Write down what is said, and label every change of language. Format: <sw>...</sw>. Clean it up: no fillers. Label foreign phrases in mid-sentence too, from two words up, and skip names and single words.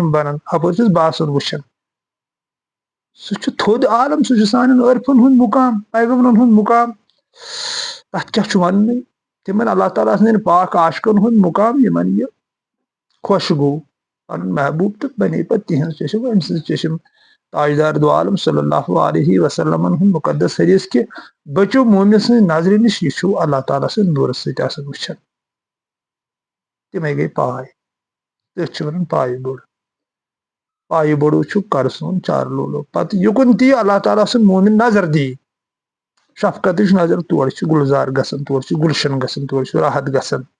<ks>بنان اپٲرۍ چھُس بہٕ آسان وٕچھان سُہ چھُ تھوٚد عالم سُہ چھُ سانٮ۪ن عٲرفن ہُنٛد مُقام پیغمبرن ہُنٛد مُقام تتھ کیٛاہ چھُ وننٕے تِمن اللہ تعالیٰ سٕنٛدٮ۪ن پاک عاشقن ہُنٛد مُقام یِمن یہِ خۄش گوٚو پنُن محبوٗب تہٕ بنے پتہٕ تِہنٛز چشم أمۍ سٕنٛز چشم تاجدار دو عالم</ks> <ar>صلی اللہ علیہ وسلمن</ar> <ks>ہُنٛد مُقدس حدیث کہِ بچو مومنہِ سٕنٛزِ نظرِ نِش یہِ چھُ اللہ تعالیٰ سٕنٛدِ نوٗرٕ سۭتۍ آسان وٕچھان تِمے گٔے پاے تٔتھۍ چھِ ونان پایہِ بوٚڑ پایہِ بوٚڑو چھُ کر سون چارٕ لولو پتہٕ یُکُن تہِ اللہ تعالیٰ سُنٛد مومن نظر دی شفقتٕچ نظر تورٕ چھِ گُلزار گژھان تورٕ چھُ گُلشن گژھان تورٕ چھُ راحت گژھان</ks>